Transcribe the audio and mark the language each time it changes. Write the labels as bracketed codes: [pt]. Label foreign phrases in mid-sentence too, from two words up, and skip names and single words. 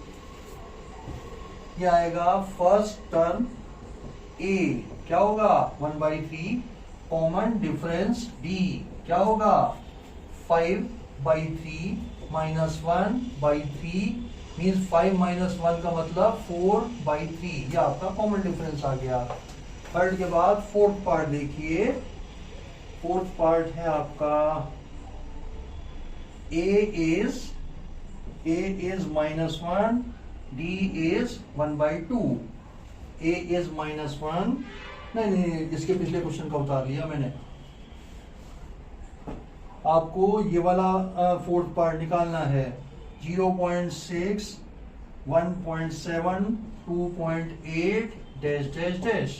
[hi] ये आएगा [en] first term [hi] a क्या होगा 1/3, [en] common difference [hi] d क्या होगा 5/3 -1/3 मीन्स 5 - 1 का मतलब 4/3। ये आपका [en] common difference [hi] आ गया। थर्ड के बाद [en] fourth part [hi] देखिए। [en] fourth part [hi] है आपका [en] a is -1, d is 1/2। a is -1, [hi] नहीं, इसके पिछले क्वेश्चन का उतार लिया मैंने। आपको ये वाला [en] fourth part [hi] निकालना है। [en] 0.6, 1.7, 2.8 dash dash dash.